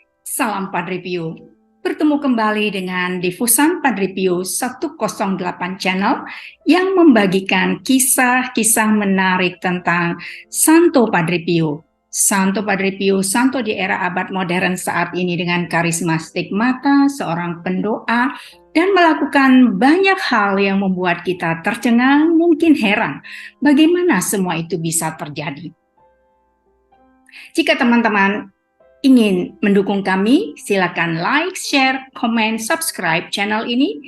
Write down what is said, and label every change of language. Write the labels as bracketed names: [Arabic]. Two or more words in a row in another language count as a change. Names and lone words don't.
[Indonesian] Salam Padre Pio. Bertemu kembali dengan Difusan Padre Pio 108 Channel yang membagikan kisah-kisah menarik tentang Santo Padre Pio. Santo Padre Pio, santo di era abad modern saat ini dengan karisma stigmata, seorang pendoa, dan melakukan banyak hal yang membuat kita tercengang, mungkin heran bagaimana semua itu bisa terjadi. Jika teman-teman ingin mendukung kami, silakan [English] like, share, [Indonesian] komen, [English] subscribe channel [Indonesian] ini.